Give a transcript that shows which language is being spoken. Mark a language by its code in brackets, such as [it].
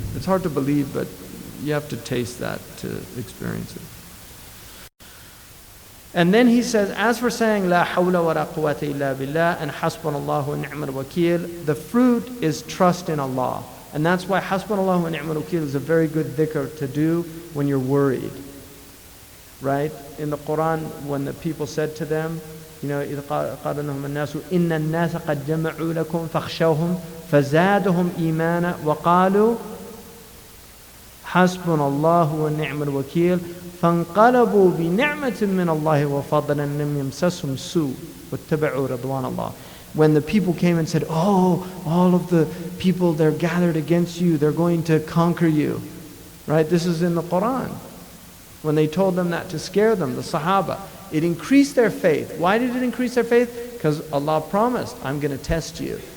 [en] It's hard to believe, but you have to taste that to experience it. And then he says, as for saying, [ar] La hawla wa la quwwata illa billah, [en] and [ar] hasbunallahu wa ni'mal wakil, [en] the fruit is trust in Allah. And that's why [ar] hasbunallahu wa ni'mal wakil [en] is a very good dhikr to do when you're worried. Right? In the Quran, when the people said to them, you know, [ar] إِذْ قَالَ لَهُمُ النَّاسُ إِنَّ النَّاسَ قَدْ جَمَعُوا لَكُمْ فَاخْشَوْهُمْ فَزَادَهُمْ إِيمَانًا وَقَالُوا حَسْبُنَا اللَّهُ وَنِعْمَ الْوَكِيلُ فَانْقَلَبُوا بِنِعْمَةٍ مِّنَ اللَّهِ وَفَضْلٍ لَمْ يَمْسَسْهُمْ سُوءٌ وَاتَّبَعُوا رِضْوَانَ اللَّهِ. [en] When the people came and said, oh, all of the people, they're gathered against you, they're going to conquer you. Right? This is in the Quran. When they told them that to scare them, the Sahaba, it increased their faith. Why did it increase their faith? Because Allah promised, I'm going to test you.